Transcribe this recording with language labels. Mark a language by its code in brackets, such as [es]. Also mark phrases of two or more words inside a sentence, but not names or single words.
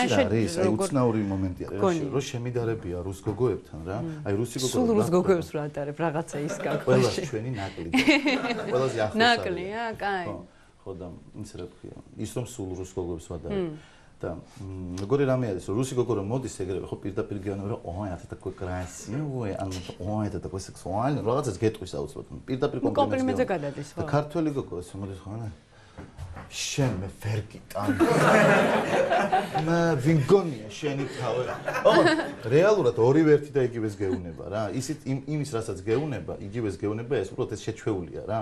[ka] აი უცნაური მომენტია რომ შემიდარებია რუს გოგოებთან რა აი რუსი გოგოები სულ რუს გოგოებს რა ატარებ რაღაცა ის გაგხვეში ყველა ჩვენი ნაკლი ყველაზე ახლოს ნაკლია კაი ხო და ის რა ქვია ის რომ სულ რუს გოგოებს ვადარებ და როგორი რამე არის რომ რუსი გოგო რომ მოდის ეგრევე ხო პირდაპირ გეუბნება რომ [ru] ой это такой красивый [ka] ან [ru] ой это такой сексуальный [ka] რაღაცას გეტყვის აუცილებლად პირდაპირ კომპლიმენტზე გადადის ხო და ქართველი გოგო ეს მოდის ხო ანა შენ მე ვერ გიტან მე ვინგონია შენი თავი ოღონდ რეალურად ორივე ერთი და იგივეს გეუნება რა ისიც იმის რასაც გეუნება იგივეს გეუნება ეს უბრალოდ ეს შეჩვეულია რა